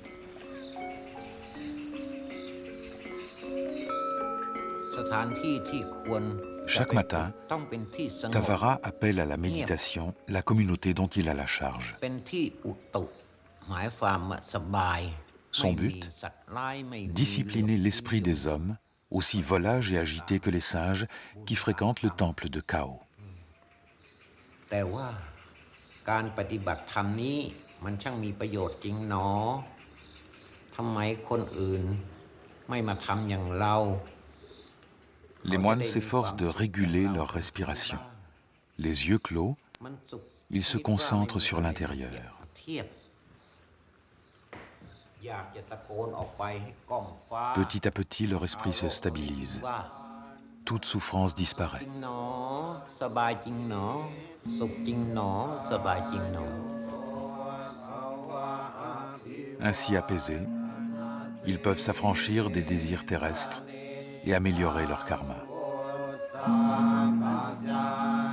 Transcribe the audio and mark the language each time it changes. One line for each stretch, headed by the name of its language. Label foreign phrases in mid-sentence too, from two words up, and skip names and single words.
French: Chaque matin, Tavara appelle à la méditation la communauté dont il a la charge. Son but, discipliner l'esprit des hommes aussi volage et agité que les singes qui fréquentent le temple de Cao.
Thai: แต่ว่าการปฏิบัติธรรมนี้มันช่างมีประโยชน์จริงหนอทำไมคนอื่นไม่มาทำอย่างเรา
French: Les moines s'efforcent de réguler leur respiration. Les yeux clos,
Thai: มันสุข
French: ils se concentrent sur l'intérieur.
Thai: เทียบอยากจะตะโกนออกไปให้ก้องฟ้า
French: Petit à petit, leur esprit se stabilise.
Thai: ว่า
French: Toute souffrance
Thai: จ
French: disparaît.
Thai: ริงหนอสบายจริงหนอสุขจริงหนอสบายจริงหนอ
French: Ainsi apaisés, ils peuvent s'affranchir des désirs terrestres et améliorer leur karma.